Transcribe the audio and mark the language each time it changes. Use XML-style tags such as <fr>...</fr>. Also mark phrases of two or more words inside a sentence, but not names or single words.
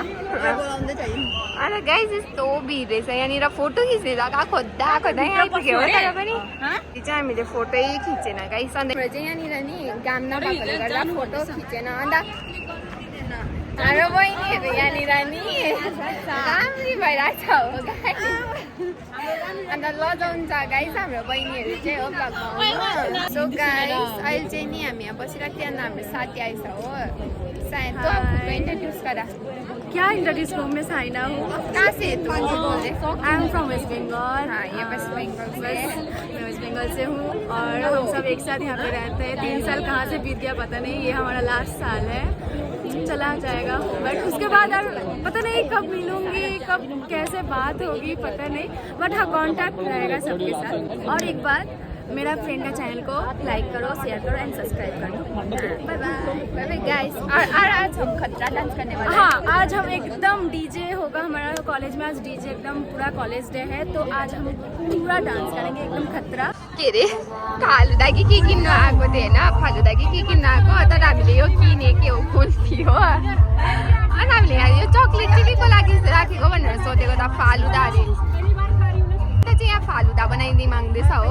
<ne>अन्त गाइस यस्तो भिड रहेछ यहाँनिर फोटो खिच्ने जग्गा खोज्दा खोज्दै आइपुग्यो हो तर पनि चाहिँ हामीले फोटै खिचेन गाइस अन्त हाम्रो चाहिँ यहाँनिर नि घाम नभएकोले गर्दा फोटो खिचेन अन्त हाम्रो बहिनीहरू यहाँनिर नि राम्री भइरहेको छ हो गाइस अन्त लजाउँछ गाइस हाम्रो बहिनीहरू चाहिँ हो ब्लगमा सो गाइस अहिले चाहिँ नि हामी यहाँ बसिरहेको थियो अन्त हाम्रो साथी आएछ हो सायद</ne> <hi>तो आपको इंट्रोड्यूस करा क्या इंट्रोड्यूस करूँ मैं साइना हूँ कहाँ से तुम बोल रहे</hi> <en>I am from West Bengal</en> <hi>हाँ ये वेस्ट बंगाल से मैं वेस्ट बंगाल से हूँ और हम सब एक साथ यहाँ पे रहते हैं 3 साल कहाँ से बीत गया पता नहीं ये हमारा लास्ट साल है चला जाएगा बट उसके बाद अब पता नहीं कब मिलूंगी कब कैसे बात होगी पता नहीं बट हाँ कांटेक्ट रहेगा सबके साथ और एक बार मेरा फ्रेंड का चैनल को लाइक करो शेयर करो एंड सब्सक्राइब करो</hi> <en>bye bye</en> <hi>गाइस और आज हम खतरा डांस करने वाले हैं हाँ आज हम एकदम डीजे होगा हमारा कॉलेज में आज डीजे एकदम पूरा कॉलेज डे है तो आज हम पूरा डांस करेंगे एकदम खतरा</hi> <ne>के अरे फालुदा कि किन्नु आएको थियो होइन फालुदा कि किन्नु आएको तर हामीले यो किनेको हो कुल्फी हो अनि हामीले यो चक्लेट चाहिँ के को लागि राखेको भनेर सोधेको त फालुदा अरे त चाहिँ यहाँ फालुदा बनाइदिइ माग्दैछ हो</ne>